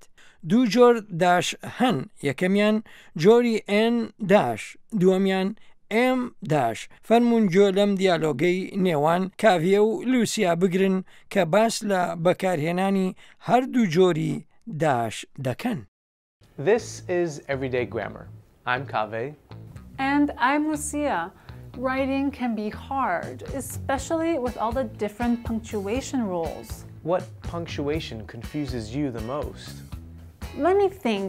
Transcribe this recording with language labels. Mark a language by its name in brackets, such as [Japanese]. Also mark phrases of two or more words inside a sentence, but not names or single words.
[Central Kurdish] دوو جۆر داش هەن، یەکەمیان جۆری n دووەمیان m فەرمونون گوێ لەم دیالۆگەی نێوان کاڤیە و لووسیا بگرن کە باس لە بەکارهێنانی هەردوو جۆری داش دەکەن. [English] This is Everyday Grammar. I'm Kaveh. And I'm Lucia. Writing can be hard, especially with all the different punctuation rules. What punctuation confuses you the most? Let me think.